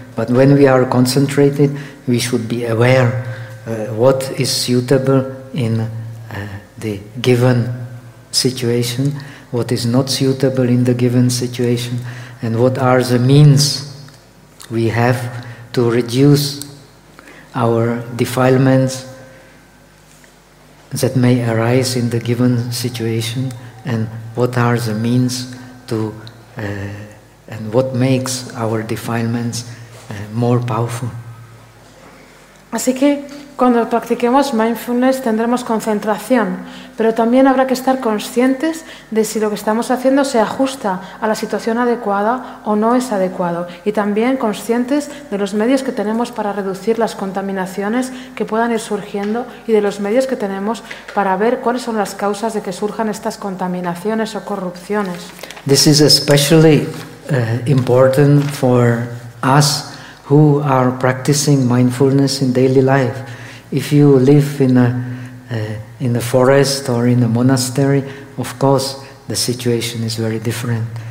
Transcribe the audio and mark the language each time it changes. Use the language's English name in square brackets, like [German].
[English] But when we are concentrated, we should be aware what is suitable in the given situation, what is not suitable in the given situation, and what are the means we have to reduce our defilements that may arise in the given situation, and what are the means to and what makes our defilements more powerful. [Spanish] Así que cuando practiquemos mindfulness tendremos concentración, pero también habrá que estar conscientes de si lo que estamos haciendo se ajusta a la situación adecuada o no es adecuado, y también conscientes de los medios que tenemos para reducir las contaminaciones que puedan ir surgiendo y de los medios que tenemos para ver cuáles son las causas de que surjan estas contaminaciones o corrupciones. [English] This is especially important for us who are practicing mindfulness in daily life. If you live in a forest or in a monastery, of course the situation is very different.